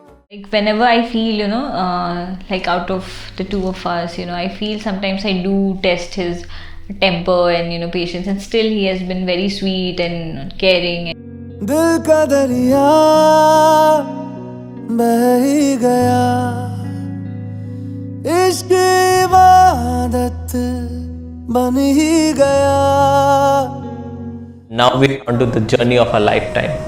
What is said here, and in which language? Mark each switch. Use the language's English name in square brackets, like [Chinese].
[English] Like whenever I feel, like out of the two of us, I feel sometimes I do test his temper and patience, and still he has been very sweet and caring. [Hindi] दिल का दरिया बह ही गया इश्क इबादत बन ही गया [English] Now we're on to the journey of a lifetime.